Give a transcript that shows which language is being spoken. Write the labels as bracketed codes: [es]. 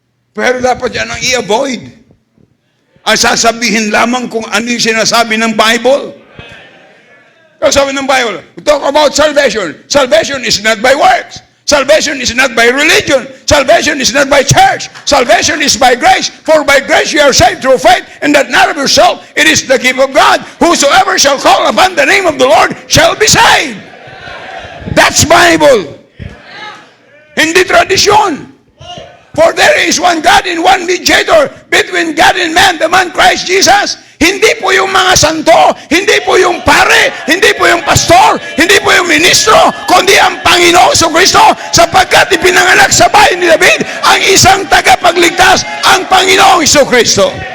[tl] Pero dapat yan ang i-avoid. Ang sasabihin lamang kung ano yung sinasabi ng Bible. Kasi sabi ng [en] Bible, we talk about salvation. Salvation is not by works. Salvation is not by religion. Salvation is not by church. Salvation is by grace. For by grace you are saved through faith, and that not of yourself, it is the gift of God. Whosoever shall call upon the name of the Lord shall be saved. That's Bible. [tl] Hindi tradisyon. [en] For there is one God and one mediator between God and man, the man Christ Jesus. [tl] Hindi po yung mga santo, hindi po yung pare, hindi po yung pastor, hindi po yung ministro, kundi ang Panginoong Kristo, sapagkat ipinanganak sa bahay ni David ang isang tagapagligtas, ang Panginoong Kristo.